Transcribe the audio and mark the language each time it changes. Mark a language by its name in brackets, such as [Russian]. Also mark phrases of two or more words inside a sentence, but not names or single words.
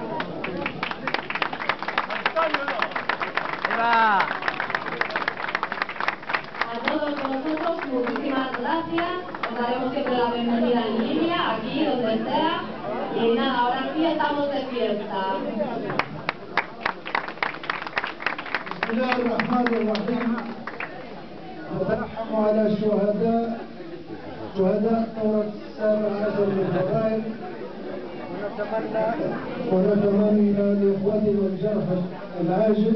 [Spanish] A todos vosotros, muchísimas gracias. Os daremos siempre la bienvenida en línea, aquí, donde sea. Y nada, ahora sí estamos de fiesta. [Arabic] بسم الله الرحمن الرحيم. نترحم على شهداء ثورة 17 من فبراير، ونتمنى لإخوتنا الجرحى العاجل.